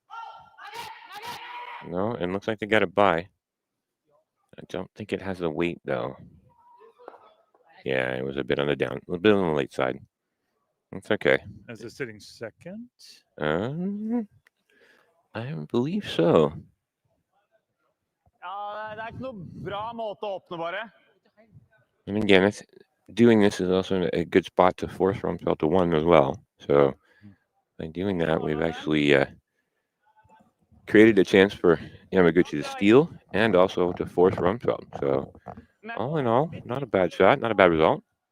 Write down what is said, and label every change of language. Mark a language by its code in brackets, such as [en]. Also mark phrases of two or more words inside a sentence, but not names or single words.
[en] no, it looks like they got it by. I don't think it has the weight though. Yeah, it was a bit on the late side. It's okay. Is it sitting second? I believe so. [no] Ja, det ikke noe bra måte å åpne bare. [en] And again, doing this is also a good spot to force Ramsfjeld to one as well. So by doing that, we've actually created a chance for Yamaguchi to steal and also to force Ramsfjeld. So all in all, not a bad shot, not a bad result.